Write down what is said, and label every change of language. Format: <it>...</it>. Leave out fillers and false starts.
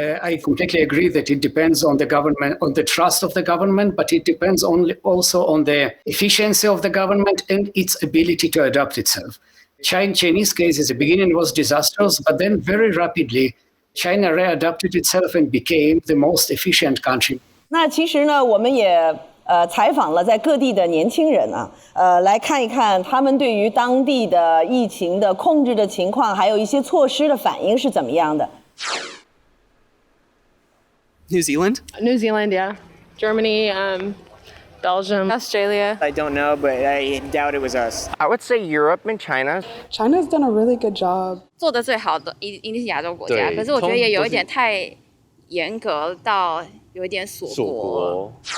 <en>I completely agree that it depends on the government, on the trust of the government, but it depends also on the efficiency of the government and its ability to adapt itself. Chinese case at the beginning was disastrous, but then very rapidly, China readapted itself and became the most efficient country.</en> <zh>那其实呢，我们也采访了在各地的年轻人啊，来看一看他们对于当地的疫情的控制的情况，还有一些措施的反应是怎么样的。</zh> <en>New Zealand? New Zealand, yeah. Germany, Belgium, Australia. I don't know, but I doubt it was us. I would say Europe and China. China's done a really good job.</en> <zh>做得最好的一定是亚洲国家，可是我觉得也有一点太严格到有一点锁国。</zh>